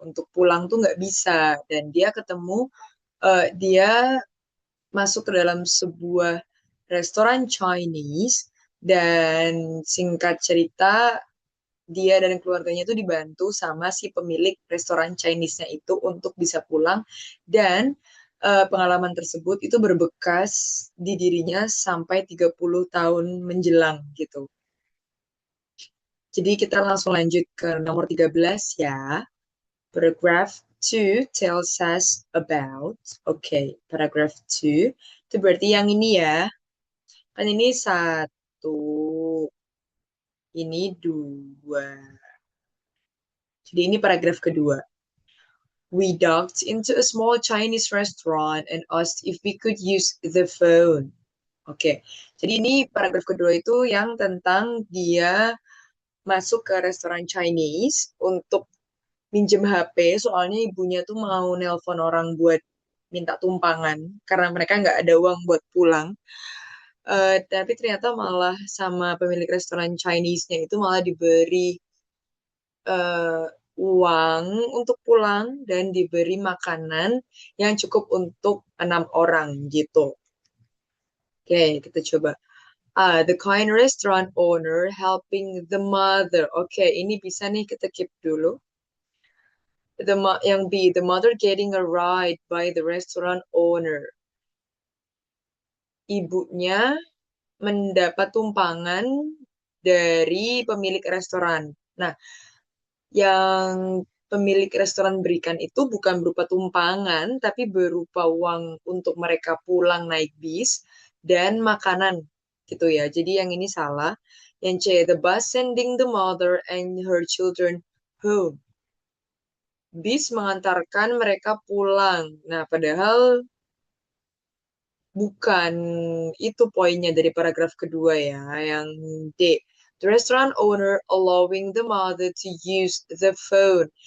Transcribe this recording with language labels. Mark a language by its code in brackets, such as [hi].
[id] Untuk pulang tuh nggak bisa. Dan dia ketemu, dia masuk ke dalam sebuah restoran Chinese dan singkat cerita dia dan keluarganya itu dibantu sama si pemilik restoran Chinese-nya itu untuk bisa pulang dan pengalaman tersebut itu berbekas di dirinya sampai 30 tahun menjelang gitu. Jadi kita langsung lanjut ke nomor 13 ya. [en] Paragraph 2 tells us about. [id] Oke, paragraph 2 itu berarti yang ini ya. Kan ini satu, ini dua. Jadi ini paragraf kedua. [en] We ducked into a small Chinese restaurant and asked if we could use the phone. [id] Oke, jadi ini paragraf kedua itu yang tentang dia masuk ke restoran Chinese untuk minjem HP, soalnya ibunya tuh mau nelpon orang buat minta tumpangan karena mereka nggak ada uang buat pulang. Tapi ternyata malah sama pemilik restoran Chinese-nya itu malah diberi eh, uang untuk pulang dan diberi makanan yang cukup untuk 6 orang gitu. Oke, kita coba. [en] The kind restaurant owner helping the mother. [id] Oke, ini bisa nih kita keep dulu. Yang B, [en] the mother getting a ride by the restaurant owner. [id] Ibunya mendapat tumpangan dari pemilik restoran. Nah, yang pemilik restoran berikan itu bukan berupa tumpangan, tapi berupa uang untuk mereka pulang naik bis dan makanan gitu ya. Jadi yang ini salah. Yang C, [en] the bus sending the mother and her children home. [id] Bis mengantarkan mereka pulang. Nah, padahal bukan itu poinnya dari paragraf kedua ya. Yang D, [en] the restaurant owner allowing the mother to use the phone.